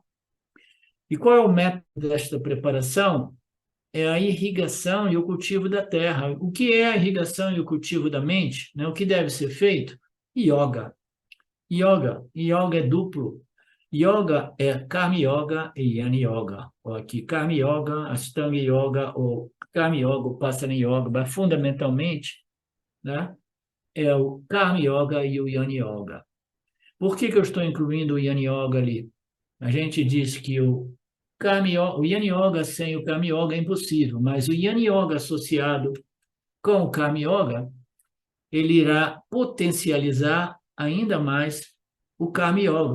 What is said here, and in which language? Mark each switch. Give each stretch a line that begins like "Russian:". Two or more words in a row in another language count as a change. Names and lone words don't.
Portuguese: E qual é o método desta preparação? É a irrigação e o cultivo da terra. O que é a irrigação e o cultivo da mente? Né? O que deve ser feito? Yoga. Yoga é duplo. Yoga é Karma Yoga e Yani Yoga. Ou aqui, Karma Yoga, Ashtanga Yoga, ou Karma Yoga, Upasana Yoga, mas fundamentalmente, né, é o Karma Yoga e o Yani Yoga. Por que eu estou incluindo o Yani Yoga ali? A gente diz que o Yani Yoga sem o Karma Yoga é impossível, mas o Yani Yoga associado com o Karma Yoga, ele irá potencializar ainda mais o Karma Yoga.